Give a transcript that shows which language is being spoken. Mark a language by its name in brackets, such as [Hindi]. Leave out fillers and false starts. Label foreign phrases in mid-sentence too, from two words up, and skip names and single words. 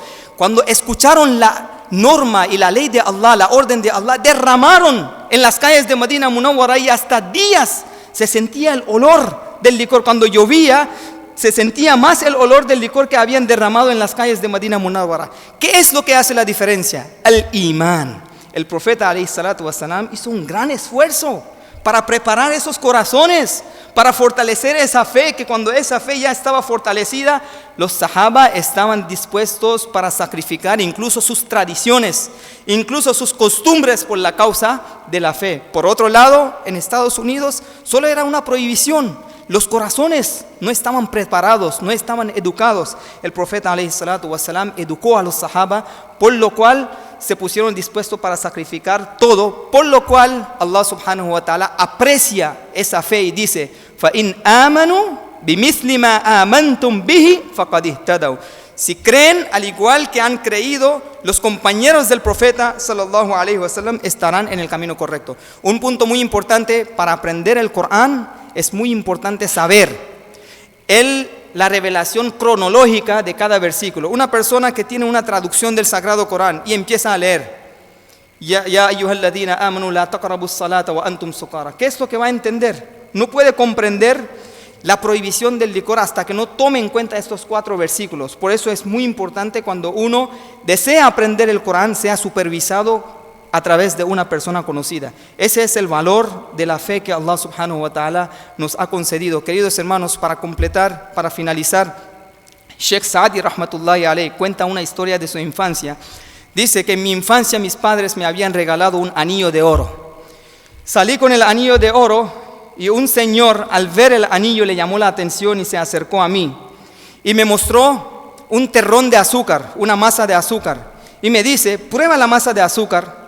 [Spanish] Cuando escucharon la norma y la ley de Allah, la orden de Allah, derramaron en las calles de Medina Munawwara y hasta días se sentía el olor del licor. Cuando llovía, se sentía más el olor del licor que habían derramado en las calles de Medina Munawwara. ¿Qué es lo que hace la diferencia? El imán. El profeta [Arabic] عليه الصلاة والسلام [Spanish] hizo un gran esfuerzo para preparar esos corazones, para fortalecer esa fe, que cuando esa fe ya estaba fortalecida, los sahaba estaban dispuestos para sacrificar incluso sus tradiciones, incluso sus costumbres por la causa de la fe. Por otro lado, en Estados Unidos solo era una prohibición. Los corazones no estaban preparados, no estaban educados. El profeta [Arabic] عليه الصلاة والسلام [Spanish] educó a los sahaba, por lo cual se pusieron dispuestos para sacrificar todo, por lo cual Allah [Arabic] سبحانه وتعالى [Spanish] aprecia esa fe y dice, [Arabic] فَإِنْ آمَنُوا بِمِثْلِ مَا آمَنْتُمْ بِهِ فَقَدْ اهْتَدَوْا. [Spanish] Si creen al igual que han creído los compañeros del profeta [Arabic] صلى الله عليه وسلم, [Spanish] estarán en el camino correcto. Un punto muy importante para aprender el Corán, es muy importante saber la revelación cronológica de cada versículo. Una persona que tiene una traducción del Sagrado Corán y empieza a leer, [Arabic] يا أيها الذين آمنوا لا تقربوا الصلاة وأنتم سكارى. [Spanish] ¿Qué es lo que va a entender? No puede comprender la prohibición del licor hasta que no tome en cuenta estos 4 versículos. Por eso es muy importante, cuando uno desea aprender el Corán, sea supervisado a través de una persona conocida. Ese es el valor de la fe que Allah [Arabic] سبحانه وتعالى [Spanish] nos ha concedido. Queridos hermanos, para completar, para finalizar, Sheikh Saadi [Arabic] رحمة الله عليه [Spanish] cuenta una historia de su infancia. Dice que en mi infancia mis padres me habían regalado un anillo de oro. Salí con el anillo de oro y un señor al ver el anillo le llamó la atención y se acercó a mí y me mostró un terrón de azúcar, una masa de azúcar, y me dice: prueba la masa de azúcar.